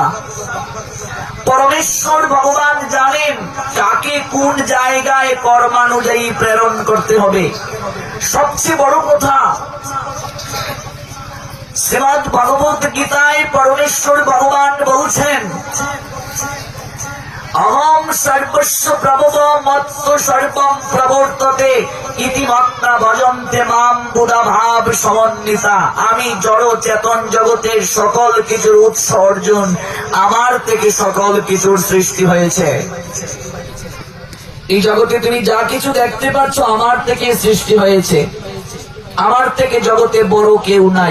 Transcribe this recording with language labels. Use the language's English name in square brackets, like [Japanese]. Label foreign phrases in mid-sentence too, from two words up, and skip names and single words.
[Bangla] পরমেশ্বর ভগবান জানেন কাকে কোন জায়গায় কর্মানুযায়ী প্রেরণ করতে হবে। সবচেয়ে বড় কথা, শ্রীমদ্ ভগবত গীতায় পরমেশ্বর ভগবান বলছেন, [Sanskrit] অহম সর্বস্ব প্রভব মত্ত সর্বম প্রবর্ততে ইতি মত্তা ভজন্তে মাম বুধা ভাব সমন্বিতা। [Bangla] আমি জড় চেতন জগতের সকল কিছুর উৎস অর্জুন, আমার থেকে সকল কিছুর সৃষ্টি হয়েছে। এই জগতে তুমি যা কিছু দেখতে পাচ্ছ আমার থেকে সৃষ্টি হয়েছে। আমার থেকে জগতে বড় কেউ নাই।